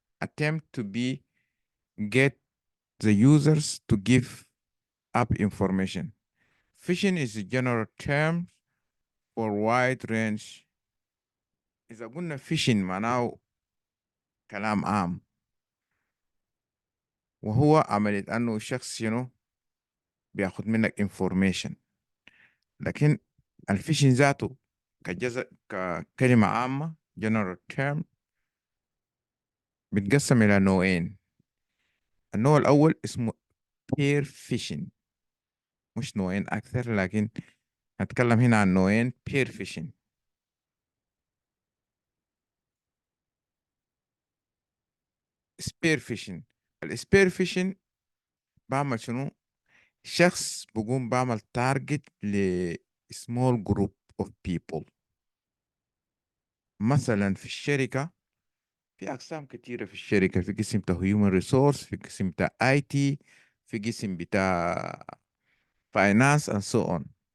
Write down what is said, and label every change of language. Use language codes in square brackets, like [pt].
[en] attempt to be get the users to give up information. Phishing is a general term for wide range. [ar] إذا قلنا phishing معناه كلام عام، وهو عملية أنه شخص بياخد منك information. لكن الفيشن ذاته ككلمة عامة general term بيتقسم إلى نوعين. النوع الأول اسمه peer phishing. مش نوعين أكثر، لكن هتكلم هنا عن نوعين. [en] peer phishing spear phishing. [ar] السبير فيشن بعمل شنو؟ شخص بقوم بعمل تارجت ل [en] small group of people. [ar] مثلا في الشركة في أقسام كتيرة في الشركة. في قسم بتاع human resource، في قسم بتاع IT، في قسم بتاع finance [en] and so on.